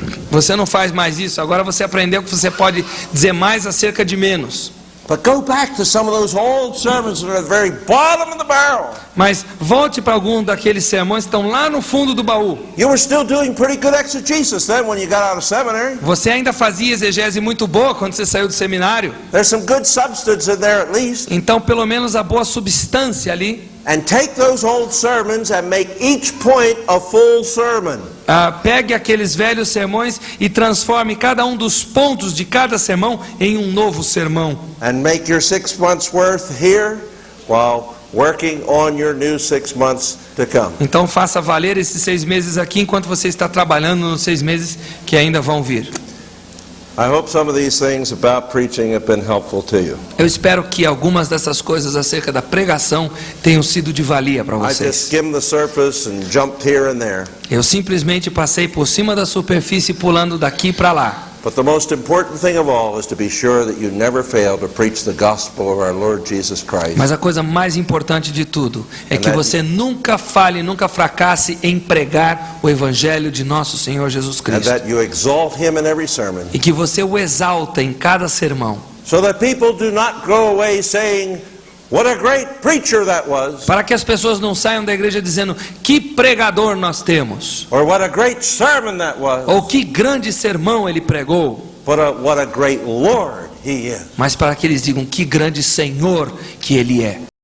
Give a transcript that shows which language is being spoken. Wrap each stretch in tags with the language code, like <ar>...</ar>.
<pt>Você não faz mais isso. Agora você aprendeu que você pode dizer mais acerca de menos.</pt> <en>But go back to some of those old sermons that are at the very bottom of the barrel.</en> <pt>Mas volte para algum daqueles sermões que estão lá no fundo do baú.</pt> <en>You were still doing pretty good exegesis then when you got out of seminary.</en> <pt>Você ainda fazia exegese muito boa quando você saiu do seminário.</pt> <en>There's some good substance in there at least.</en> <pt>Então, pelo menos a boa substância ali.</pt> <en>And take those old sermons and make each point a full sermon.</en> <pt>Pegue aqueles velhos sermões e transforme cada um dos pontos de cada sermão em um novo sermão.</pt> <en>And make your 6 months worth here while working on your new 6 months to come.</en> <pt>Então faça valer esses 6 meses aqui enquanto você está trabalhando nos 6 meses que ainda vão vir.</pt> <en>I hope some of these things about preaching have been helpful to you.</en> <pt>Eu espero que algumas dessas coisas acerca da pregação tenham sido de valia para</pt> <en>I just</en> <pt>vocês.</pt> <en>skimmed the surface and jumped here and there.</en> <pt>Eu simplesmente passei por cima da superfície pulando daqui para lá.</pt> <en>But the most important thing of all is to be sure that you never fail to preach the gospel of our Lord Jesus Christ.</en> <pt>Mas a coisa mais importante de tudo é que você nunca falhe, nunca fracasse em pregar o evangelho de nosso Senhor Jesus</pt> <en>And</en> <pt>Cristo.</pt> <en>that you exalt him in every sermon.</en> <pt>E que você o exalta em cada sermão.</pt> <en>So that people do not go away saying, what a great preacher that was.</en> <pt>Para que as pessoas não saiam da igreja dizendo que pregador nós temos.</pt> <en>Or what a great sermon that was.</en> <pt>Ou que grande sermão ele pregou.</pt> <en>But what a great Lord he is.</en> <pt>Mas para que eles digam que grande Senhor que ele é.</pt>